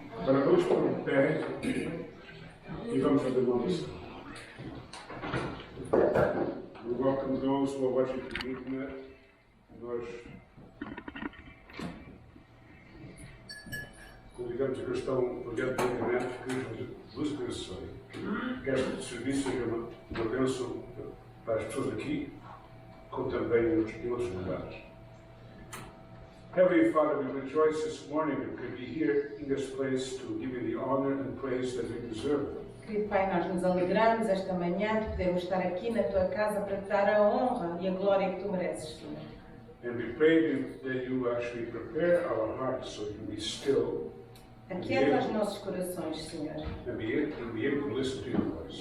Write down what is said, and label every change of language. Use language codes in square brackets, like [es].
[pt] Agora vamos pôr o pé e vamos fazer uma oração. [en] We welcome those who are watching through the internet. [pt] Nós convidamos a que estão olhando pela internet que queremos duas corações. Que este serviço seja uma bênção para as pessoas aqui, como também em outros lugares. [en] Heavenly Father, we rejoice this morning that we could be here in this place to give you the honor and praise that we deserve. [pt] Querido Pai, nós nos alegramos esta manhã de podermos estar aqui na Tua casa para te dar a honra e a glória que Tu mereces, Senhor. [en] And we pray that you actually prepare our hearts so we can be still [pt] Aquieta os nossos corações, Senhor. [en] and be able to listen to your voice.